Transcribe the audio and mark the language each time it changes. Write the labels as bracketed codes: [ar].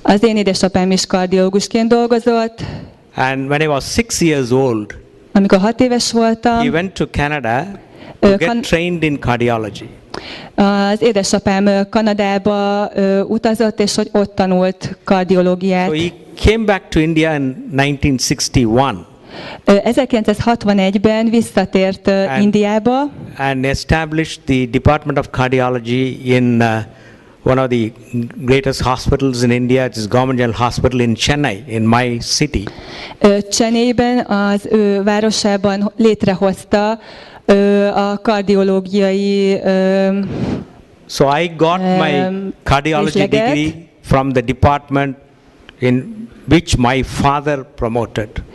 [hu] Az én édesapám is kardiológusként dolgozott. [en] And when I was 6 years old, [hu] amikor 6 éves voltam, [en] he went to Canada to get trained in cardiology. [hu] Az édesapám Kanadába utazott, és hogy ott tanult kardiológiát. [en] So he came back to India in 1961. [hu] 1961-ben visszatért Indiába. [en] And established the Department of Cardiology in one of the greatest hospitals in India, it is Government General Hospital in Chennai, in my city. [hu] Chennaiben, az ő városában létrehozta a kardiológiai [en] So I got my cardiology degree from the department in which my father promoted,